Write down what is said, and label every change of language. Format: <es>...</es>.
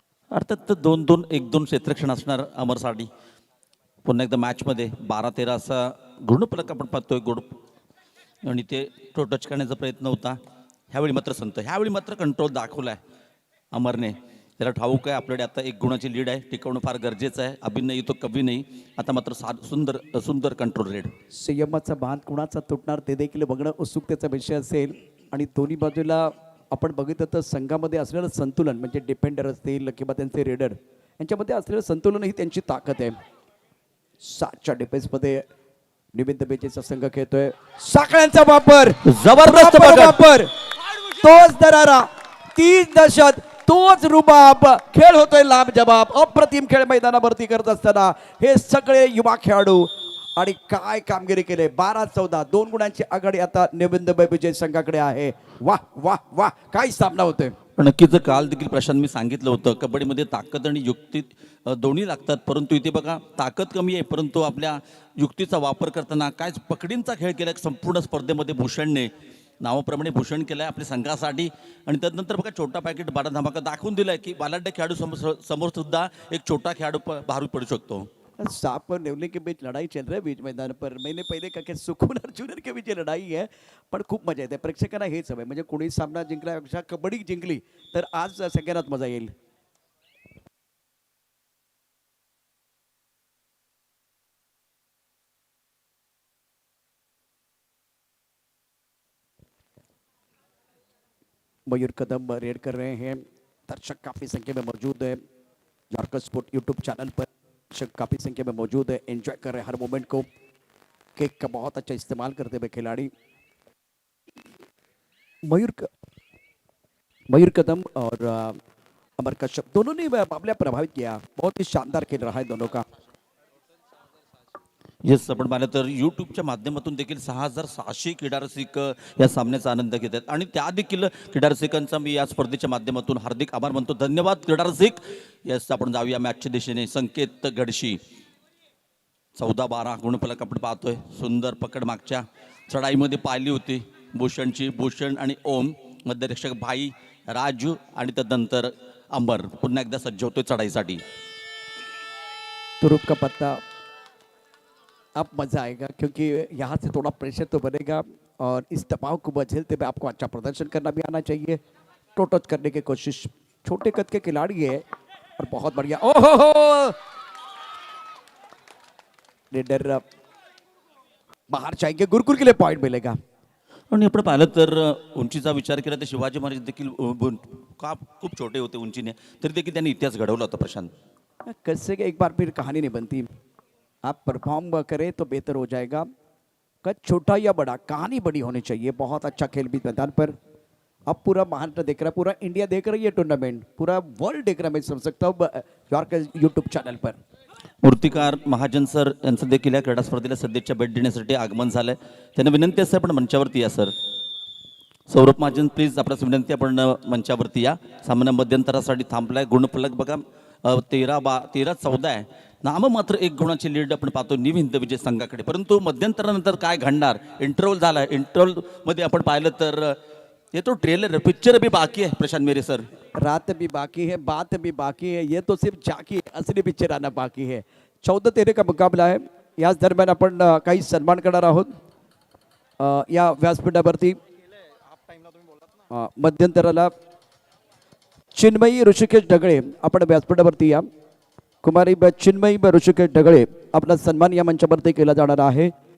<mr>अर्थात 2-2 1-2 क्षेत्रक्षण असणार अमरसाठी. पुन्हा एकदा मॅचमध्ये 12-13 असा गुणफलक आपण पाहतोय गोड आणि ते टच करण्याचा प्रयत्न होता. ह्यावेळी मात्र ह्यावेळी मात्र कंट्रोल दाखवलाय अमरने. त्याला ठाऊक आहे आपल्याकडे आता 1 गुणाची लीड आहे. टिकवणं फार गरजेचं आहे. अभिनय तो कवी नाही. आता मात्र सुंदर सुंदर कंट्रोल रेड. संयमाचा बांध कुणाचा तुटणार ते देखील बघणं उत्सुकतेचा विषय असेल आणि दोन्ही बाजूला आपण बघितलं तर संघामध्ये असलेलं संतुलन म्हणजे डिफेंडर असतील किंवा त्यांचे रेडर यांच्यामध्ये असलेलं संतुलन ही त्यांची ताकद आहे. 7च्या डिफेन्समध्ये निविंद बेजेचा संघ खेळतोय. साखळ्यांचा वापर जबरदस्त वापर तोच दरारा तीच दहशत तोच रुबाब खेळ होतोय लांब जबाब. अप्रतिम खेळ मैदानावरती करत असताना हे सगळे युवा खेळाडू आणि काय कामगिरी केले. 12-14 2 गुणांची आघाडी आता निविंद विजय संघाकडे आहे. वाह वाह वाह काय सामना होतोय. नक्कीच काल देखील प्रशांत मी सांगितलं होतं कबड्डीमध्ये ताकद आणि युक्ती दोन्ही लागतात परंतु इथे बघा ताकद कमी आहे परंतु आपल्या युक्तीचा वापर करताना काय पकडींचा खेळ केला संपूर्ण स्पर्धेमध्ये भूषणने नावाप्रमाणे भूषण केलं आहे आपल्या संघासाठी आणि त्यानंतर बघा छोटा पॅकेट बारा धमाका दाखवून दिलाय की बालाढ्य खेळाडू समोर सुद्धा एक छोटा खेळाडू बाहेर पडू शकतो.</mr> <hi>सांप पर नेवले के बीच लड़ाई चल रही है बीच मैदान पर. मैंने पहले कहा कि सुकून और जूनियर के बीच ये लढाई है</hi> <mr>पण खूप मजा येते. प्रेक्षकांना हेच हवंय म्हणजे कोणी सामना जिंकल्यापेक्षा कबड्डी जिंकली तर आज सगळ्यांनाच मजा येईल.</mr> <hi>मयूर कदम रेड कर रहे हैं. दर्शक काफी संख्या में मौजूद है. झारखंड स्पोर्ट यूट्यूब चैनल पर दर्शक काफी संख्या में मौजूद है. एंजॉय कर रहे हैं हर मोमेंट को. केक का बहुत अच्छा इस्तेमाल करते हुए खिलाड़ी मयूर कदम और अमर कश्यप दोनों ने मामला प्रभावित किया. बहुत ही शानदार खेल रहा है दोनों का.</hi> <mr>येस आपण पाहिलं तर यूट्यूबच्या माध्यमातून देखील 6,600 क्रीडा रसिक या सामन्याचा आनंद घेत आहेत आणि त्या देखील क्रीडा रसिकांचा मी या स्पर्धेच्या माध्यमातून हार्दिक आभार मानतो. धन्यवाद क्रीडा रसिक. येस आपण जाऊया मॅचच्या दिशेने. संकेत गडशी 14-12 गुणफलक आपण पाहतोय. सुंदर पकड मागच्या चढाईमध्ये पाहिली होती भूषण आणि ओम मध्यरक्षक भाई राजू आणि त्यानंतर अंबर पुन्हा एकदा सज्ज होतोय चढाईसाठी.</mr> <hi>तुरुप का पत्ता अब मजा आएगा क्योंकि यहाँ से थोड़ा प्रेशर तो बनेगा और इस दबाव को झेलते हुए आपको अच्छा प्रदर्शन करना भी आना चाहिए. टोटच करने की कोशिश. छोटे कद के खिलाड़ी है और बहुत बढ़िया. ओहो रेडर बाहर जाएंगे. गुरुकुल के लिए पॉइंट मिलेगा.</hi> <mr>आणि आपण पाहिलं तर उंचीचा विचार केला तर शिवाजी महाराज देखील खूप छोटे होते उंचीने तरी देखील त्यांनी इतिहास घडवला होता. प्रशांत</mr> <hi>कैसे एक बार फिर कहानी नहीं बनती. आप परफॉर्म करें तो बेहतर हो जाएगा. कद छोटा या बड़ा कहानी बड़ी होनी चाहिए. बहुत अच्छा खेल भी मैदान पर. अब पूरा महाराष्ट्र देख रहा है पूरा इंडिया देख रही है टूर्नामेंट पूरा वर्ल्ड देख रहा है. मैं समझ सकता हूँ यूट्यूब चॅनल पर.</hi> <mr>मूर्तिकार महाजन सर यांचं देखील या क्रीडा स्पर्धेला सध्याच्या भेट देण्यासाठी आगमन झालंय. त्यांना विनंती असते आपण मंचावरती या सर. सौरभ महाजन प्लीज आपल्यास विनंती आपण मंचावरती या. सामना मध्यंतरासाठी थांबलाय. गुणफलक बघा 13-14 आहे. नाम मात्र 1 गुणाची लीड आपण पाहतो निविंद विजय संघाकडे. परंतु मध्यंतरानंतर काय घडणार. इंटरव्हल झाला. इंटरव्हल मध्ये आपण पाहिलं तर</mr> <hi>ये तो ट्रेलर पिक्चर भी बाकी है प्रशांत मेरे सर. रात भी बाकी है बात भी बाकी है. ये तो सिर्फ झाकी है. असली पिक्चर आना बाकी है. 14-13 का मुकाबला आहे.</hi> <mr>याच दरम्यान आपण काही सन्मान करणार आहोत या व्यासपीठावरती. मध्यंतराला चिन्मयी ऋषिकेश ढगळे आपण व्यासपीठावरती या. कुमारी चिन्मयी ऋषिकेश ढगळे आपला सन्मान या मंचावरती केला जाणार आहे.</mr>